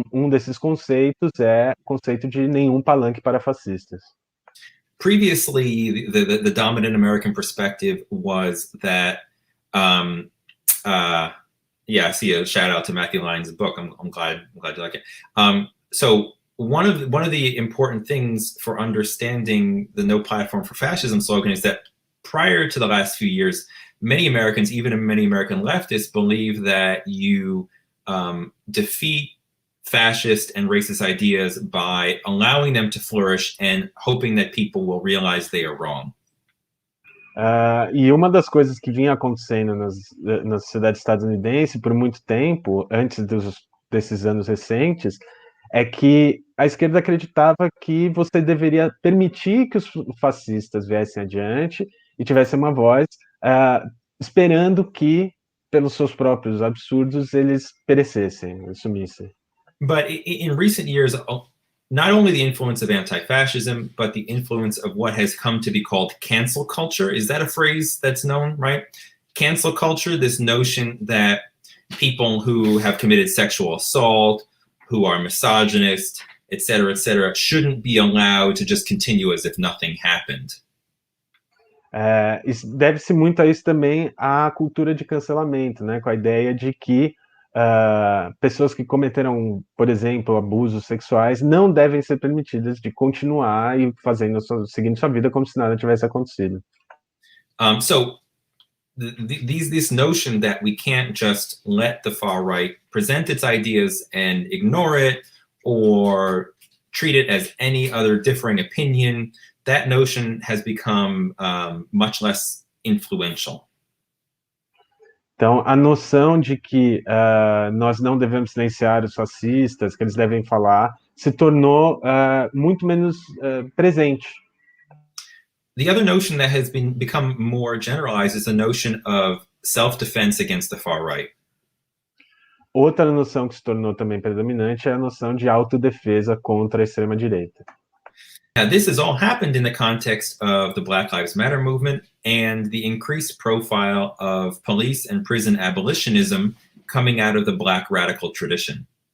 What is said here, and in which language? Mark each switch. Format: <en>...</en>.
<pt>Desses conceitos é o conceito de nenhum palanque para fascistas.</pt> <en>Previously, the dominant American perspective was that, I see a shout out to Matthew Lyons' book. I'm glad you like it. So one of the important things for understanding the No Platform for Fascism slogan is that prior to the last few years, many Americans, even many American leftists, believe that you defeat fascist and racist ideas by allowing them to flourish and hoping that people will realize they are wrong.</en> <pt>E uma das coisas que vinha acontecendo na sociedade estadunidense por muito tempo, antes desses anos recentes, é que a esquerda acreditava que você deveria permitir que os fascistas viessem adiante e tivessem uma voz, esperando que, pelos seus próprios absurdos, eles perecessem, sumissem.</pt> <en>But in recent years, not only the influence of anti-fascism, but the influence of what has come to be called cancel culture. Is that a phrase that's known, right? Cancel culture, this notion that people who have committed sexual assault, who are misogynist, et cetera, shouldn't be allowed to just continue as if nothing happened.</en> <pt>Deve-se muito a isso também à cultura de cancelamento, né? Com a ideia de que pessoas que cometeram, por exemplo, abusos sexuais não devem ser permitidas de continuar e seguindo sua vida como se nada tivesse acontecido.</pt> <en>So this notion that we can't just let the far right present its ideas and ignore it or treat it as any other differing opinion, that notion has become much less influential.</en> <pt>Então, a noção de que nós não devemos silenciar os fascistas, que eles devem falar, se tornou muito menos presente.</pt> <en>The other notion that has become more generalized is the notion of self-defense against the far right.</en> <pt>Outra noção que se tornou também predominante é a noção de autodefesa contra a extrema direita.</pt> <en>Now, this has all happened in the context of the Black Lives Matter movement and the increased profile of police and prison abolitionism coming out of the Black radical tradition.</en>